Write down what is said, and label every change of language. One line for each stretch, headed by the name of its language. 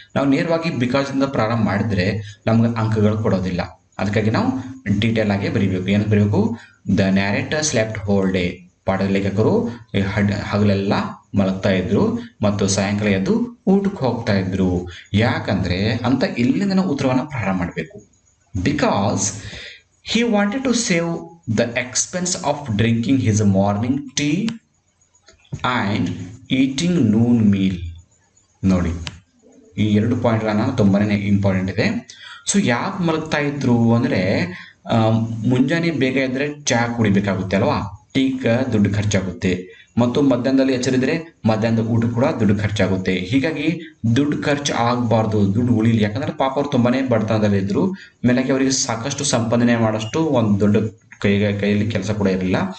Kannada: ನಾವು ನೇರವಾಗಿ ಬಿಕಾಸಿಂದ ಪ್ರಾರಂಭ ಮಾಡಿದ್ರೆ ನಮ್ಗೆ ಅಂಕಗಳು ಕೊಡೋದಿಲ್ಲ. ಅದಕ್ಕಾಗಿ ನಾವು ಡೀಟೇಲ್ ಆಗಿ ಬರೀಬೇಕು. ಏನು ಬರೀಬೇಕು?
English: The narrator slept whole day.
Kannada: ಪಾಠದ ಲೇಖಕರು ಹಗಲೆಲ್ಲ ಮಲಗ್ತಾ ಇದ್ರು ಮತ್ತು ಸಾಯಂಕಾಲ ಎದ್ದು ಊಟಕ್ಕೆ ಹೋಗ್ತಾ ಇದ್ರು. ಯಾಕಂದ್ರೆ ಅಂತ ಇಲ್ಲಿಂದ ನಾವು ಉತ್ತರವನ್ನು ಪ್ರಾರಂಭ ಮಾಡಬೇಕು.
English: Because he wanted to save the expense of drinking his morning tea and eating noon meal.
Kannada: ನೋಡಿ, ಈ 2 ಪಾಯಿಂಟ್ಗಳನ್ನ ತುಂಬಾ ಇಂಪಾರ್ಟೆಂಟ್ ಇದೆ. ಸೊ ಯಾಕೆ ಮಲಗ್ತಾ ಇದ್ರು ಅಂದರೆ, ಮುಂಜಾನೆ ಬೇಗ ಇದ್ದರೆ ಚಹಾ ಕುಡಿಬೇಕಾಗುತ್ತೆ ಅಲ್ವಾ, ಟೀಗೆ ದುಡ್ಡು ಖರ್ಚಾಗುತ್ತೆ. ಮತ್ತು ಮಧ್ಯಾಹ್ನದಲ್ಲಿ ಎಚ್ಚರಿದ್ರೆ ಮಧ್ಯಾಹ್ನದ ಊಟ ಕೂಡ ದುಡ್ಡು ಖರ್ಚಾಗುತ್ತೆ. ಹೀಗಾಗಿ ದುಡ್ಡು ಖರ್ಚು ಆಗಬಾರ್ದು, ದುಡ್ಡು ಉಳಿಲಿ. ಯಾಕಂದ್ರೆ ಪಾಪ ಅವ್ರು ತುಂಬಾನೇ ಬಡತನದಲ್ಲಿ ಇದ್ರು, ಮೇಲಾಗಿ ಅವರಿಗೆ ಸಾಕಷ್ಟು ಸಂಪಾದನೆ ಮಾಡೋಷ್ಟು ಒಂದು ದೊಡ್ಡ ಕೈಯಲ್ಲಿ ಕೆಲಸ ಕೂಡ ಇರಲಿಲ್ಲ.